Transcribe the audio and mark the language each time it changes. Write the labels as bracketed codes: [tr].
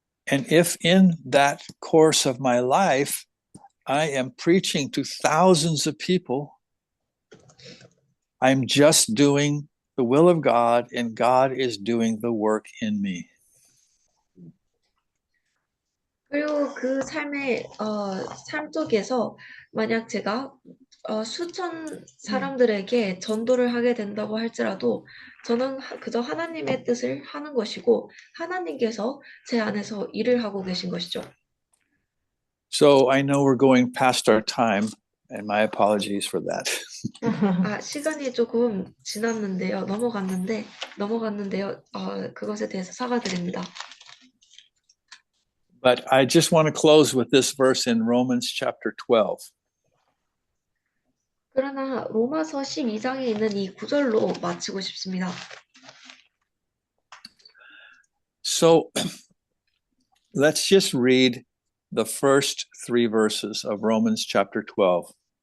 [en] And if in that course of my life, I am preaching to thousands of people, I'm just doing the will of God and God is doing the work in me. [ko] 그리고 그 삶 속에서 만약 제가 수천 사람들에게 전도를 하게 된다고 할지라도 저는 그저 하나님의 뜻을 하는 것이고 하나님께서 제 안에서 일을 하고 계신 것이죠. [en] So I know we're going past our time, and my apologies for that. [ko] 시간이 조금 지났는데요. 넘어갔는데요. 그것에 대해서 사과드립니다. [en] But I just want to close with this verse in Romans chapter 12. [ko] 그러나 로마서 12장에 있는 이 구절로 마치고 싶습니다. [en] So let's just read the first 3 verses of Romans chapter 12.